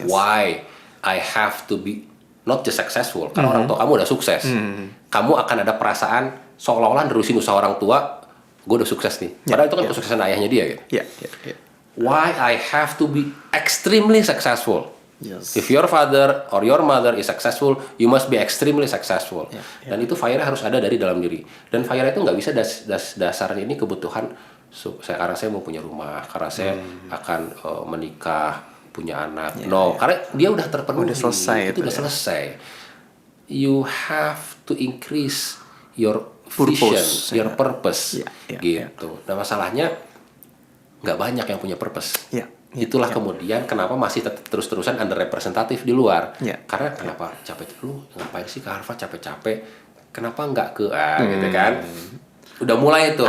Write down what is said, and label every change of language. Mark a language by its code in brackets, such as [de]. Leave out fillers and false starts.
[en] Why I have to be not just successful? [id] Karena orang tua kamu udah sukses, kamu akan ada perasaan seolah-olah nerusin usaha orang tua. Gue udah sukses nih, padahal itu kan kesuksesan ayahnya dia gitu. Ya. [en] Why I have to be extremely successful? Yes. If your father or your mother is successful, you must be extremely successful. [id] Dan itu fire harus ada dari dalam diri. Dan fire itu nggak bisa dasarnya ini kebutuhan. Karena saya mau punya rumah, karena saya akan menikah, punya anak. Karena dia udah terpenuhi. Udah selesai itu udah selesai. [en] You have to increase your Purpose, vision, your purpose, [id] Ya. gitu. Nah masalahnya nggak banyak yang punya purpose. Itulah kemudian kenapa masih terus-terusan underrepresentatif di luar. Karena kenapa capek lu ngapain sih ke Harvard capek-capek? Kenapa nggak ke gitu kan? Udah mulai tuh.